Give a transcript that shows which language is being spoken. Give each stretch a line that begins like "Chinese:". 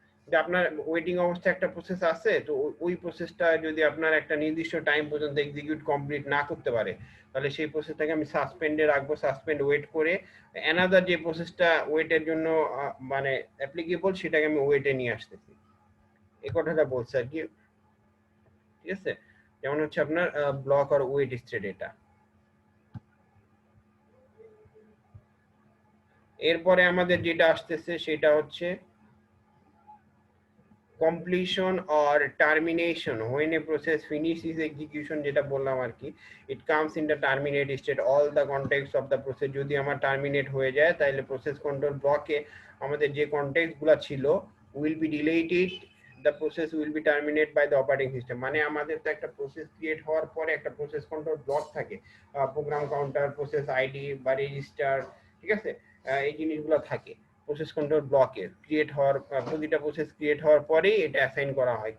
Bangla: যে আপনার ওয়েটিং অবস্থায় একটা প্রসেস আছে, তো ওই প্রসেসটা যদি আপনার একটা নির্দিষ্ট টাইম পর্যন্ত এক্সিকিউট কমপ্লিট না করতে পারে, তাহলে সেই প্রসেসটাকে আমি সাসপেন্ডে রাখবো, সাসপেন্ড ওয়েট করে অ্যানাদার যে প্রসেসটা ওয়েটের জন্য মানে অ্যাপ্লিকেবল সেটাকে আমি ওয়েটে নিয়ে আসতেছি। এই কথাটা বলছে আর কি, ঠিক আছে। যেমন হচ্ছে আপনার ব্লক আর ওয়েট স্টেট এটা। এরপরে আমাদের যেটা আসতেছে সেটা হচ্ছে
English: completion or termination when a process finishes execution,
Bangla: যেটা বললাম আর কি,
English: it comes in the terminate state all the context of the process।
Bangla: যদি আমার টার্মিনেট হয়ে যায় তাহলে প্রসেস কন্ট্রোল ব্লকে আমাদের যে কন্টেক্সট গুলো ছিল
English: will be deleted, the process will be terminated by the operating system।
Bangla: মানে আমাদের তো একটা প্রসেস ক্রিয়েট হওয়ার পরে একটা প্রসেস কন্ট্রোল ব্লক থাকে, প্রোগ্রাম কাউন্টার, প্রসেস আইডি বা রেজিস্টার, ঠিক আছে, এই জিনিসগুলো থাকে প্রসেস কন্ট্রোল ব্লকে ক্রিয়েট হওয়ার, প্রতিটা প্রসেস ক্রিয়েট হওয়ার পরেই এটা অ্যাসাইন করা হয়।